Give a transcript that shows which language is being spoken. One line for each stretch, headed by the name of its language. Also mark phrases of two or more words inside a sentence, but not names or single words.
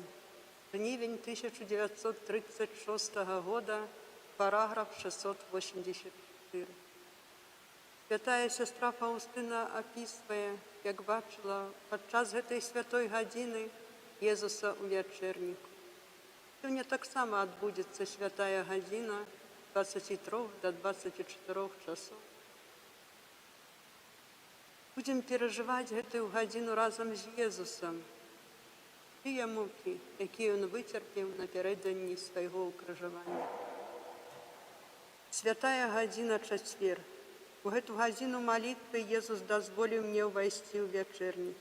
Belarusian: Жнивень 1936 года, параграф 684. Святая сестра Фаустына описывае, як бачила падчас гэтай святой гадзіны Езуса ў вячэрніку. Сёння таксама адбудзецца святая гадзіна 23
Russian: до 24 часов. Будем переживать
Belarusian: гэтую гадзіну разом з Езусом. Тыя мукі, якія ён выцерпеў напярэдадні свайго ўкрыжавання. Святая гадзіна чацвер. У гэту гадзіну малітвы Езус дазволіў мне ўвайсці ў вячэрнік.